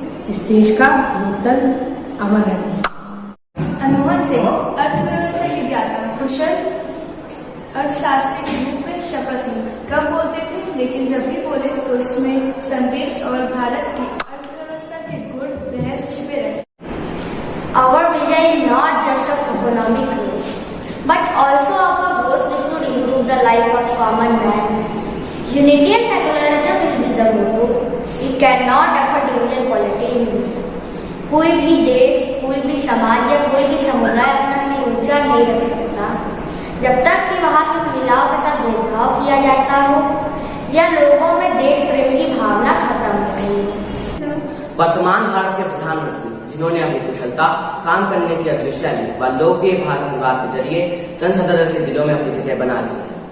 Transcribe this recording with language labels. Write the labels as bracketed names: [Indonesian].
[Hindi] इस देश का लोकतंत्र अमर रहना चाहिए। मनमोहन सिंह अर्थव्यवस्था के ज्ञाता, कुशल अर्थशास्त्री के रूप में शपथ ली। कब बोलते थे, लेकिन जब भी बोले तो उसमें संदेश और भारत की अर्थव्यवस्था के गुण रहस्य छिपे रहे। [English] Our vision is not just of economic growth, but also of a growth which would improve the life of common man. Unity and secularism will be the motto. We cannot afford division quality in this. [Hindi] कोई भी देश, कोई भी समाज या कोई भी समुदाय अपना सिर ऊंचा नहीं रख सकता जब तक कि वहाँ की महिलाओं के साथ भेदभाव किया जाता हो या लोगों में देश प्रेम की भावना खत्म हो। वर्तमान भारत के प्रधानमंत्री, जिन्होंने अपनी कुशलता, काम करने की अद्भुत शैली व लोकप्रिय भारत संवाद के जरिए जनसाधारण के दिलों में अपनी जगह बना ली है।